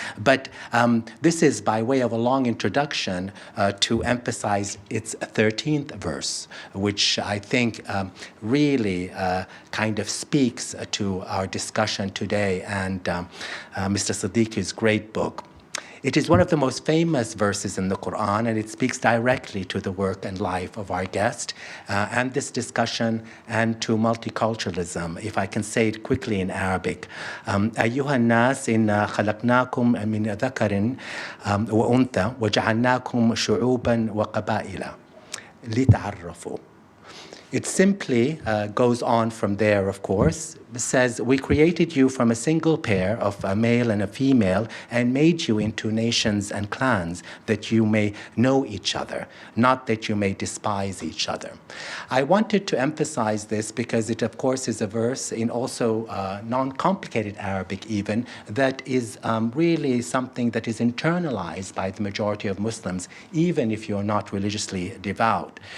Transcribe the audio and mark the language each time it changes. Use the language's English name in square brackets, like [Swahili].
[English] But this is by way of a long introduction to emphasize its 13th verse, which I think really kind of speaks to our discussion today and Mr. Siddiqui's great book. It is one of the most famous verses in the Quran, and it speaks directly to the work and life of our guest and this discussion and to multiculturalism, if I can say it quickly in Arabic. [Arabic] أيها الناس إنا خلقناكم من ذكر وأنثى وجعلناكم شعوبا وقبائل لتعرفوا. [English] It simply goes on from there, of course. It says, we created you from a single pair of a male and a female and made you into nations and clans that you may know each other, not that you may despise each other. I wanted to emphasize this because it, of course, is a verse in also non-complicated Arabic even that is really something that is internalized by the majority of Muslims, even if you're not religiously devout.